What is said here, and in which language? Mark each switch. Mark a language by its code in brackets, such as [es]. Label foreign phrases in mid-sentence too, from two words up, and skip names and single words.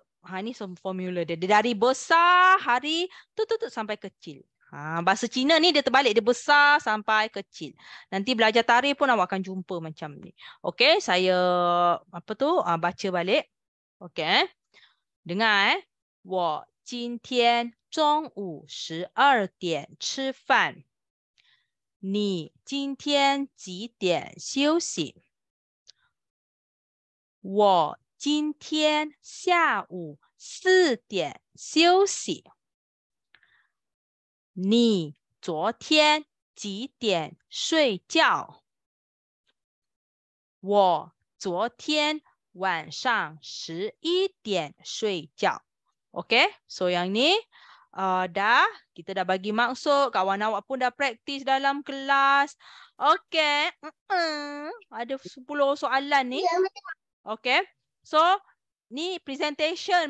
[ms] Ni formula dia. Dia dari besar hari tu sampai kecil. Bahasa Cina ni dia terbalik, dia besar sampai kecil. Nanti belajar tarikh pun awak akan jumpa macam ni. Okey, saya baca balik. Okey. [zh] Dengar 我今天中午12点吃饭。你今天几点休息？我今天下午4点休息。你昨天几点睡觉？我昨天晚上11点睡觉。 [ms] Okey, so yang ni kita dah bagi maksud, kawan awak pun dah praktis dalam kelas. Okey, ada 10 soalan ni. Okey, so ni presentation